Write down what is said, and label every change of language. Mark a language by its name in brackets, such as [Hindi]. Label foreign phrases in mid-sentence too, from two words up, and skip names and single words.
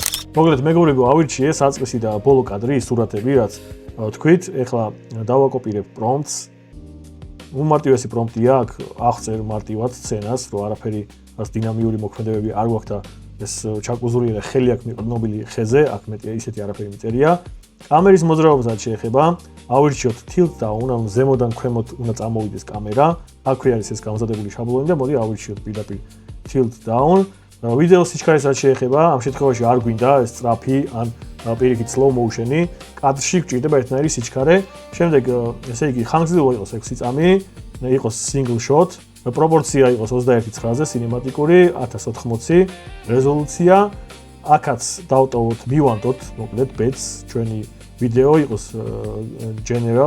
[Georgian] მოკლედ მეგობრებო, ავირჩიე საწყისი და ბოლო კადრი, ის სურათები, რაც თქვით, ეხლა დავაკოპირებ პრომპტს. უმარტივესი პრომპტია აქ აღწერ მარტივად სცენას, რომ არაფერი რაც დინამიური მოქმედებები არ გვაქვს და ეს ჩაკუზურიერა ხელი აქ მიყრდნობილი ხეზე, აქ მეტი ისეთი არაფერი მიწერია. კამერის მოძრაობასაც შეეხება, ავირჩიოთ [English] tilt down, [Georgian] ანუ ზემოდან ქვემოთ უნდა წამოვიდეს კამერა. აქვე არის ეს გამზადებული შაბლონი და მოდი ავირჩიოთ პირდაპირ [English] tilt down. [Georgian] ვიდეოს სიჩქარესაც შეეხება, ამ შემთხვევაში არ გვინდა ეს სწრაფი ან პირიქით [English] slow motion- [Georgian] ი, კადრში გვჭირდება ერთნაირი სიჩქარე. შემდეგ ესე იგი ხანგრძლივობა იყოს 6 წამი, იყოს [English] single shot, [Georgian] პროპორცია იყოს 21:9-ზე სინემატიკური, 1080, რეზოლუცია, აქაც დავტოვოთ, მივანდოთ, მოკლედ bets, ჩვენი ვიდეო იყოს general.